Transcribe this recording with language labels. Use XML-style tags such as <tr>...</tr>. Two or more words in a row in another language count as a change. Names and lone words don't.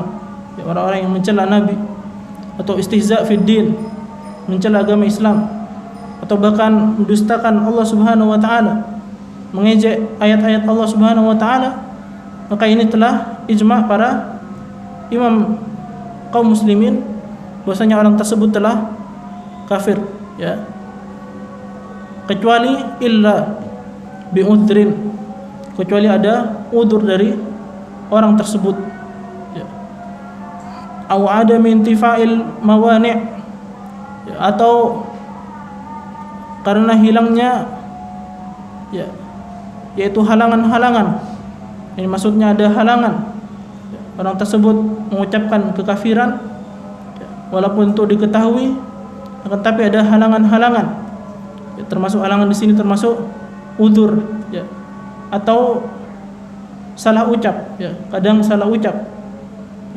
<id>Ya, orang-orang yang mencela Nabi, atau</id> <ar>استهزاء في الدين,</ar> <id>mencela agama Islam, atau bahkan mendustakan Allah</id> <ar>سبحانه وتعالى,</ar> <id>mengejek ayat-ayat Allah</id> <ar>سبحانه وتعالى,</ar> <id>maka ini telah ijma' para imam kaum muslimin bahwasanya orang tersebut telah kafir, ya. Kecuali</id> <ar>إلا بعذر,</ar> <id>kecuali ada udzur dari orang tersebut, ya.</id> <ar>أو عدم انتفاء الموانع',</ar> <id>ya, atau karena hilangnya, ya, yaitu halangan-halangan. Ini maksudnya ada halangan, ya, orang tersebut mengucapkan kekafiran, ya, walaupun itu diketahui, akan tapi ada halangan-halangan, ya, termasuk halangan di sini termasuk udzur, ya, atau salah ucap, ya, kadang salah ucap, ya.</id>